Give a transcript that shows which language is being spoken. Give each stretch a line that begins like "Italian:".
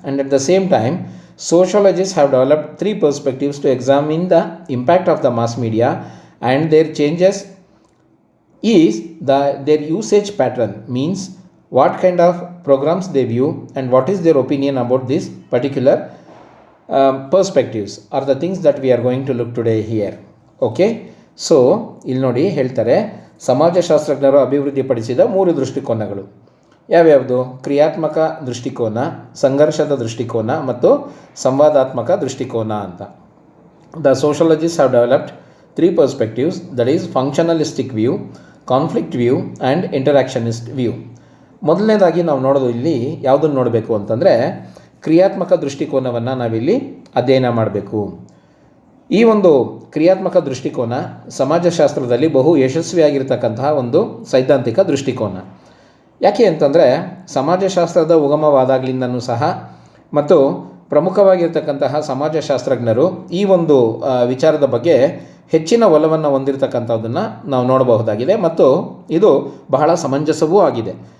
English: And at the same time, sociologists have developed 3 perspectives to examine the impact of the mass media and their changes is their usage pattern, means what kind of programs they view and what is their opinion about this particular perspectives are the things that we are going to look today here. Okay, so
Kannada: ಇಲ್ಲಿ ನೋಡಿ ಹೇಳ್ತಾರೆ, ಸಮಾಜಶಾಸ್ತ್ರಜ್ಞರು ಅಭಿವೃದ್ಧಿಪಡಿಸಿದ 3 ದೃಷ್ಟಿಕೋನಗಳು ಯಾವ್ಯಾವುದು? ಕ್ರಿಯಾತ್ಮಕ ದೃಷ್ಟಿಕೋನ, ಸಂಘರ್ಷದ ದೃಷ್ಟಿಕೋನ ಮತ್ತು ಸಂವಾದಾತ್ಮಕ ದೃಷ್ಟಿಕೋನ ಅಂತ.
English: The sociologists have developed 3 perspectives, that is functionalistic view, conflict view and interactionist view.
Kannada: ಮೊದಲನೇದಾಗಿ ನಾವು ನೋಡೋದು ಇಲ್ಲಿ ಯಾವುದನ್ನು ನೋಡಬೇಕು ಅಂತಂದರೆ ಕ್ರಿಯಾತ್ಮಕ ದೃಷ್ಟಿಕೋನವನ್ನು ನಾವಿಲ್ಲಿ ಅಧ್ಯಯನ ಮಾಡಬೇಕು. ಈ ಒಂದು ಕ್ರಿಯಾತ್ಮಕ ದೃಷ್ಟಿಕೋನ ಸಮಾಜಶಾಸ್ತ್ರದಲ್ಲಿ ಬಹು ಯಶಸ್ವಿಯಾಗಿರ್ತಕ್ಕಂತಹ ಒಂದು ಸೈದ್ಧಾಂತಿಕ ದೃಷ್ಟಿಕೋನ. ಯಾಕೆ ಅಂತಂದರೆ ಸಮಾಜಶಾಸ್ತ್ರದ ಉಗಮವಾದಾಗಲಿಂದನೂ ಸಹ ಮತ್ತು ಪ್ರಮುಖವಾಗಿರ್ತಕ್ಕಂತಹ ಸಮಾಜಶಾಸ್ತ್ರಜ್ಞರು ಈ ಒಂದು ವಿಚಾರದ ಬಗ್ಗೆ ಹೆಚ್ಚಿನ ಒಲವನ್ನು ಹೊಂದಿರತಕ್ಕಂಥದ್ದನ್ನು ನಾವು ನೋಡಬಹುದಾಗಿದೆ ಮತ್ತು ಇದು ಬಹಳ ಸಮಂಜಸವೂ ಆಗಿದೆ.